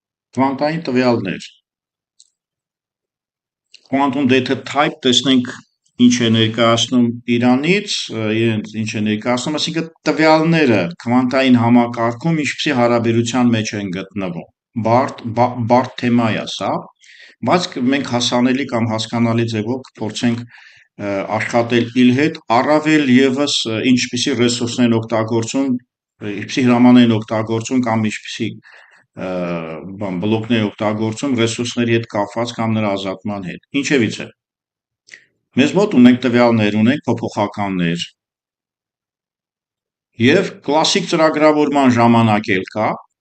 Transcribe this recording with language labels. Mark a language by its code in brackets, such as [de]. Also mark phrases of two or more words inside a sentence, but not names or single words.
[hy] Կվանտային տվյալներ, [en] quantum data type [hy] տեսնենք ինչ է ներկայացնում իրանից, իրենց ինչ է ներկայացնում, այսինքն տվյալները կվանտային համակարգում ինչպիսի հարաբերության մեջ են գտնվում։ Բարդ թեմա է սա, բայց մենք հասանելի կամ հասկանալի ձևով կփորձենք աշխատել իր հետ, առավել եւս ինչպիսի ռեսուրսներ են օգտագործում, ինչպիսի հրամաններ են օգտագործում կամ ինչպիսի բլոկներ օգտագործում ռեսուրսների հետ կապված կամ նրա ազատման հետ։ Ինչևիցե, մեզ մոտ ունենք տվյալներ, ունենք փոփոխականներ եւ կլասիկ ծրագրավորման ժամանակ էլ կա